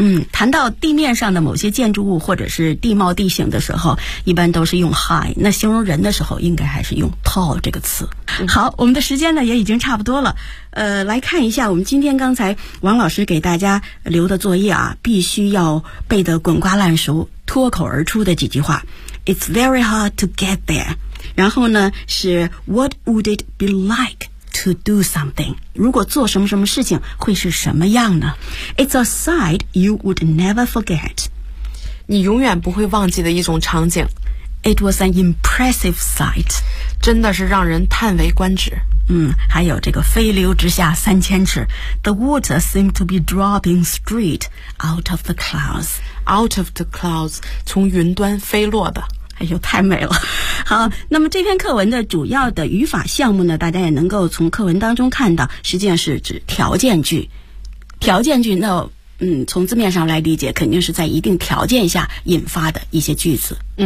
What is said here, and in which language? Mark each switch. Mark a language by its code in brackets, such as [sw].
[zh] 谈到地面上的某些建筑物或者是地貌地形的时候一般都是用 high, 那形容人的时候应该还是用 tall 这个词。好，我们的时间呢也已经差不多了，来看一下我们今天刚才王老师给大家留的作业啊，必须要背得滚瓜烂熟脱口而出的几句话。 [en] It's very hard to get there. [zh] 然后呢是 [en] What would it be like to do something? [zh] 如果做什么什么事情会是什么样呢？ [en] It's a sight you would never forget. [zh] 你永远不会忘记的一种场景。 [en] It was an impressive sight. [zh] 真的是让人叹为观止。还有这个飞流直下三千尺 [en] The water seemed to be dropping straight out of the clouds. Out of the clouds, [zh] 从云端飞落的。哎呦，太美了。好，那么这篇课文的主要的语法项目呢，大家也能够从课文当中看到，实际上是指条件句。条件句那从字面上来理解，肯定是在一定条件下引发的一些句子。